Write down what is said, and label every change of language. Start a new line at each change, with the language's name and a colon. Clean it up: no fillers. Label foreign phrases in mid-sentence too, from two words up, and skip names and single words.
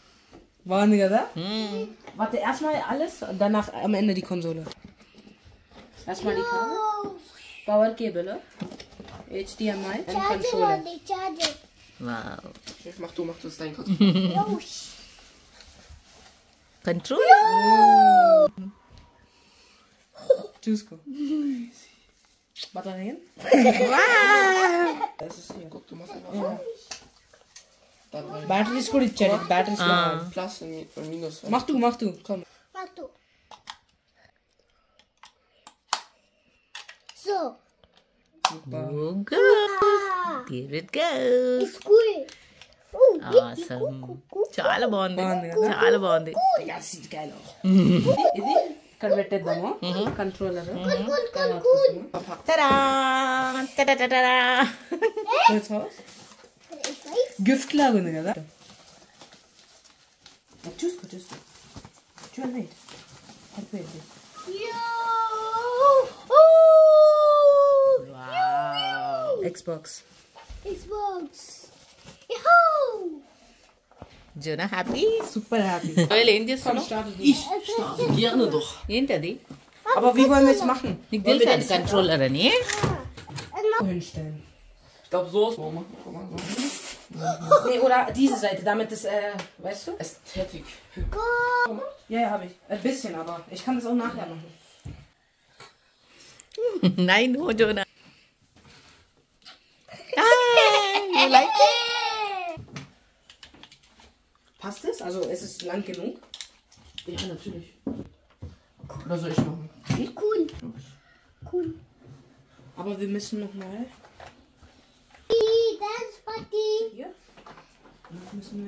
Telugu: బాగుంది కదా.
German: Warte, erstmal alles, danach am Ende die Konsole. Erstmal die Kabel.
English: Power Cable,
German: HDMI und
English: Charge it Controller. only, charge it.
Telugu: వావ్
German: Mach du, das ist dein Controller. Yosh.
Telugu: కంట్రోల్ చూసుకో Batterien.
German: Das ist hier. Guck, du machst einfach so. Dann rein.
Telugu: Batteries కూడా ఇచ్చాడు బ్యాటరీస్
German: Plus und Minus. mach du komm Mach du. So.
English: give it goes It's cool. Oh,
Telugu: ఆసమ్ చాలా బాగుంది బాగుంది కదా? చాలా బాగుంది
German: ja sieht geil aus
Telugu: ఇది ఇక్కడ పెట్టేద్దాము కంట్రోలర్ తరా తడడడడా గిఫ్ట్ లాగా ఉంది కదా చూసుకో చూడండి అయిపోయింది Yo.
English: Xbox Xbox. Yahoo. జోనా హ్యాపీ super happy
Telugu: ఏం చేస్తున్నావు
German: Gerne doch.
Telugu: ఏంటది
German: aber wie wollen wir es machen
Telugu: నీకు తెలుసా అది కంట్రోలర్ అని
German: hinstellen Ich glaube, so ist es. Guck mal, so. nee oder diese Seite damit es weißt du Ästhetik. ja habe ich ein bisschen aber ich kann das auch nachher machen
English: nai no Jona you like
German: passt es also es ist lang genug Ja, natürlich. Was soll ich machen?
English: Cool. Cool.
German: aber wir müssen noch mal
English: Dance party.
German: hier müssen wir